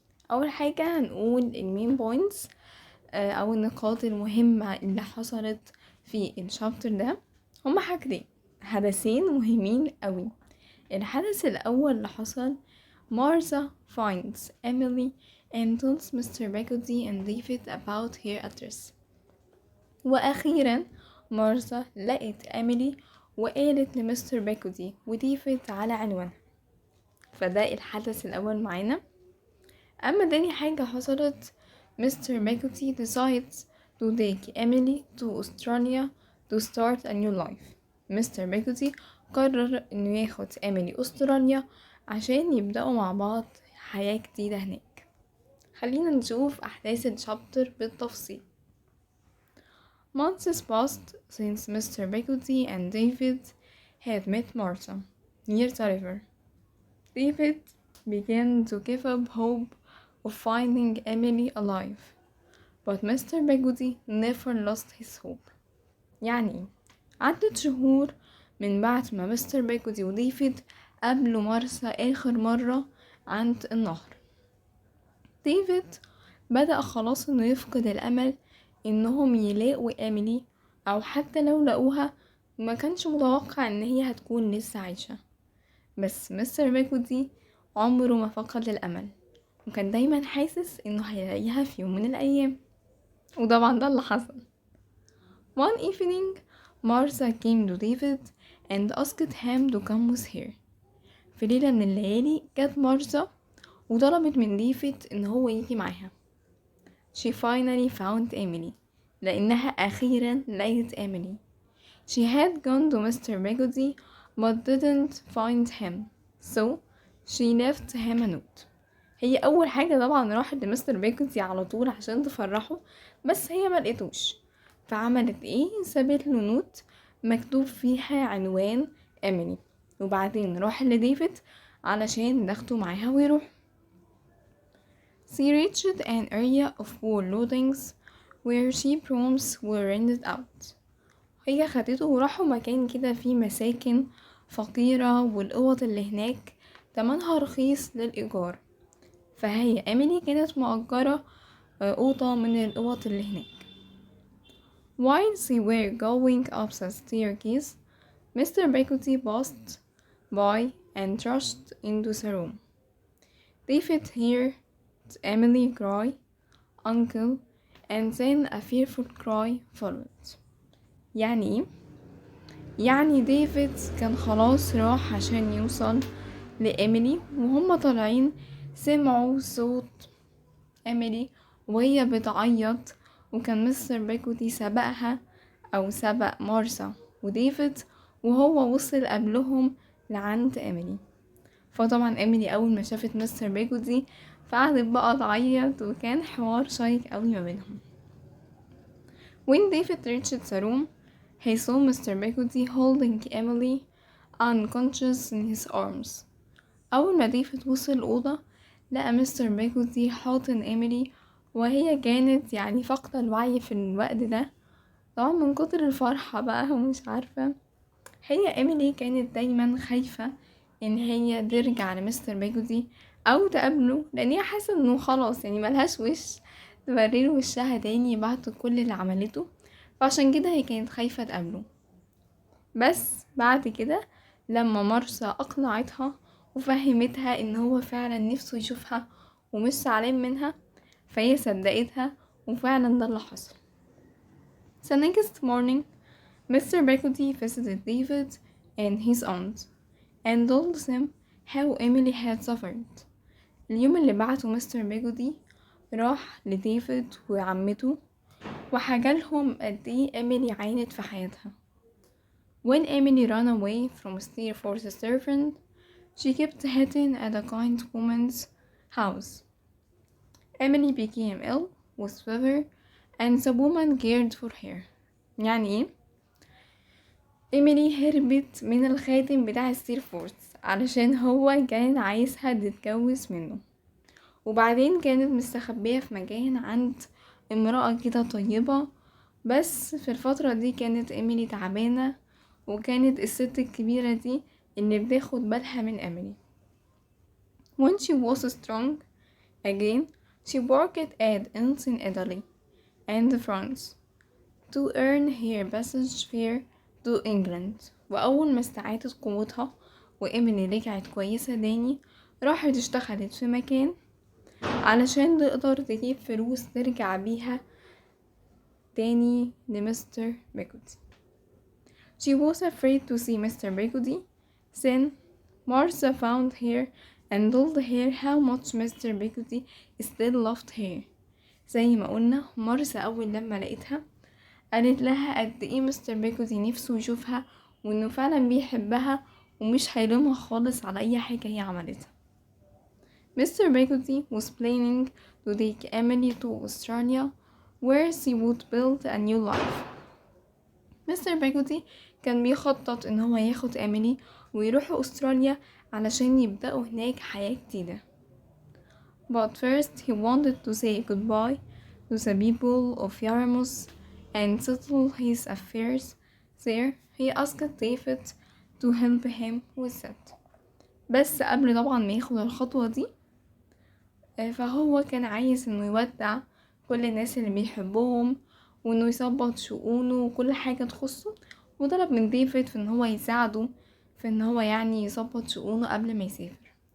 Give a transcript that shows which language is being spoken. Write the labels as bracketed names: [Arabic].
[Arabic] أول حاجة هنقول المين بوينتس أو النقاط المهمة اللي حصلت في الشابتر ده. هما حدثين مهمين قوي. الحدث الأول اللي حصل، مارثا [English] finds Emily and tells Mr. Peggotty and David about her address. [Arabic] وأخيرا مارثا لقت إيميلي وقالت لمستر بيكوتي وديفيد على عنوانها. فده الحدث الأول معانا. أما تاني حاجة حصلت، مستر بيكوتي [English] decides to take Emily to Australia to start a new life. [Arabic] مستر بيكوتي قرر انه ياخد إيميلي أستراليا عشان يبدأوا مع بعض حياة جديدة هناك. خلينا نشوف أحداث الشابتر بالتفصيل. [English] Months passed since Mr. Peggotty and David had met Martha near the river. David began to give up hope of finding Emily alive, but Mr. Peggotty never lost his hope. [Arabic] يعني عدت شهور من بعد ما مستر بيكوتي وديفيد قابلوا مارثا آخر مرة عند النهر. ديفيد بدأ خلاص انه يفقد الأمل انهم يلاقوا إيميلي، او حتى لو لقوها ما كانش متوقع ان هي هتكون لسه عايشة. بس مستر بيكوتي عمره ما فقد الأمل، وكان دايما حاسس انه هيلاقيها في يوم من الأيام، وطبعا ده اللي حصل. [English] One evening, Martha came to David and asked him to come with her. [Arabic] في ليلة من الليالي جت مارثا وطلبت من ديفيد ان هو يجي معاها. [English] She finally found Emily. [Arabic] لأنها أخيرا لقيت Emily. [English] She had gone to Mr. Peggotty but didn't find him, so she left him a note. [Arabic] هي أول حاجة طبعا راحت لمستر بيكوتي على طول عشان تفرحه، بس هي ملقتوش. فعملت ايه؟ سابت له نوت مكتوب فيها عنوان إيميلي، وبعدين راح لديفيد علشان ناخده معاها ويروح. [English] She reached an area of poor lodgings where cheap rooms were rented out. [Arabic] هي خدته وراحوا مكان كده فيه مساكن فقيرة، والأوض اللي هناك تمنها رخيص للإيجار. فهي إيميلي كانت مأجرة أوضة من الأوض اللي هناك. [English] While they were going up the staircase, Mr. Peggotty passed by and rushed into the room. David heard Emily cry, uncle, and then a fearful cry followed. [Arabic] يعني ايه؟ يعني ديفيد كان خلاص راح عشان يوصل لإيميلي، وهم طالعين سمعوا صوت إيميلي وهي بتعيط، وكان مستر بيكوتي سبقها أو سبق مارثا وديفيد وهو وصل قبلهم لعند إيميلي. فطبعا إيميلي أول ما شافت مستر بيكوتي فقعدت بقى تعيط، وكان حوار شيق قوي ما بينهم. [English] When David reached the room, he saw Mr. Peggotty holding Emily unconscious in his arms. [Arabic] أول ما ديفيد وصل الأوضة لقى مستر بيكوتي حاضن إيميلي، وهي كانت يعني فاقدة الوعي في الوقت ده، طبعا من كتر الفرحة بقى ومش عارفة. هي إيميلي كانت دايما خايفة ان هي ترجع لمستر بيكوتي او تقابله، لان هي حاسة انه خلاص يعني ملهاش وش توريله وشها تاني بعد كل اللي عملته، فعشان كده هي كانت خايفة تقابله. بس بعد كده لما مارثا اقنعتها وفهمتها ان هو فعلا نفسه يشوفها ومش زعلان منها، فهي صدقتها، وفعلا ده اللي حصل. [English] The next morning, Mr. Peggotty visited David and his aunt and told them how Emily had suffered. [Arabic] اليوم اللي بعته مستر بيجودي راح لديفيد وعمته وحكالهم قد ايه إيميلي عانت في حياتها. [English] When Emily ran away from Steer for the servant, she kept hiding at a kind woman's house. Emily became ill with fever and the woman cared for her. [Arabic] يعني ايه؟ إيميلي هربت من الخاتم بتاع ستيرفورث علشان هو كان عايزها تتجوز منه، وبعدين كانت مستخبية في مكان عند امرأة كده طيبة. بس في الفترة دي كانت إيميلي تعبانة، وكانت الست الكبيرة دي اللي بتاخد بالها من إيميلي. [English] When she was strong again, she worked at inns in Italy and France to earn her passage fare to England. [Arabic] وأول ما استعادت قوتها وإيميلي رجعت كويسة تاني، راحت اشتغلت في مكان علشان تقدر تجيب فلوس ترجع بيها تاني لمستر بيكوتي. [English] She was afraid to see Mr. Bigody. Then Martha found her and told her how much Mr. Bigody still loved her. [Arabic] زي ما قلنا مارسا أول لما لقيتها قالت لها قد ايه مستر بيكوتي نفسه يشوفها، وانه فعلا بيحبها ومش هيلومها خالص على اي حاجة هي عملتها. [English] Mr. Bigody was planning to take Emily to Australia where she would build a new life. [Arabic] مستر بيكوتي كان بيخطط ان هو ياخد إيميلي ويروحوا أستراليا علشان يبدأوا هناك حياة جديدة. [English] But first he wanted to say goodbye to the people of Yarmouth and settle his affairs there. He asked David to help him with that. [Arabic] بس قبل طبعا ما ياخد الخطوة دي، فهو كان عايز انه يودع كل الناس اللي بيحبهم، وانه يظبط شؤونه وكل حاجة تخصه، وطلب من ديفيد في ان هو يساعده في ان هو يعني يظبط شؤونه قبل ما يسافر.